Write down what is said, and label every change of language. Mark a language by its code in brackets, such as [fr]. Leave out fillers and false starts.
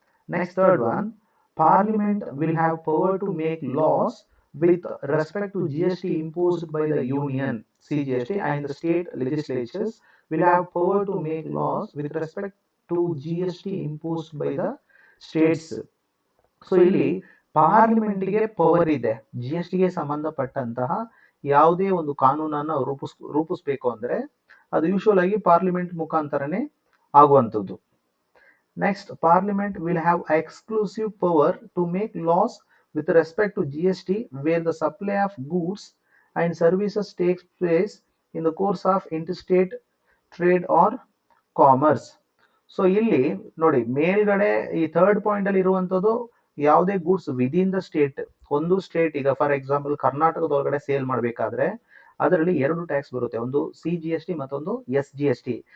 [en] Next third one, parliament will have power to make laws with respect to GST imposed by the union CGST, and the state legislatures will have power to make laws with respect to GST imposed by the states. [kn] So ಇಲ್ಲಿ ಪಾರ್ಲಿಮೆಂಟ್ಗೆ power ಇದೆ. G S ಟಿಗೆ ಸಂಬಂಧಪಟ್ಟಂತಹ ಯಾವುದೇ ಒಂದು ಕಾನೂನನ್ನು ರೂಪಿಸಬೇಕು ಅಂದ್ರೆ ಅದು ಯೂಶುವಲ್ ಆಗಿ ಪಾರ್ಲಿಮೆಂಟ್ ಮುಖಾಂತರನೇ ಆಗುವಂಥದ್ದು. [en] Next, parliament will have exclusive power to make laws with respect to GST where the supply of goods and services takes place in the course of interstate trade or commerce. [kn] So ಇಲ್ಲಿ ನೋಡಿ, ಮೇಲ್ಗಡೆ ಈ third point ಅಲ್ಲಿ ಇರುವಂತದ್ದು ಯಾವುದೇ goods within the state. ಒಂದು state, ಈಗ for example ಕರ್ನಾಟಕದೊಳಗಡೆ sale ಮಾಡಬೇಕಾದ್ರೆ ಅದರಲ್ಲಿ 2 ಟ್ಯಾಕ್ಸ್ ಬರುತ್ತೆ, ಒಂದು ಸಿ ಜಿ ಎಸ್ ಟಿ ಮತ್ತೊಂದು ಎಸ್ ಜಿ ಎಸ್ ಟಿ.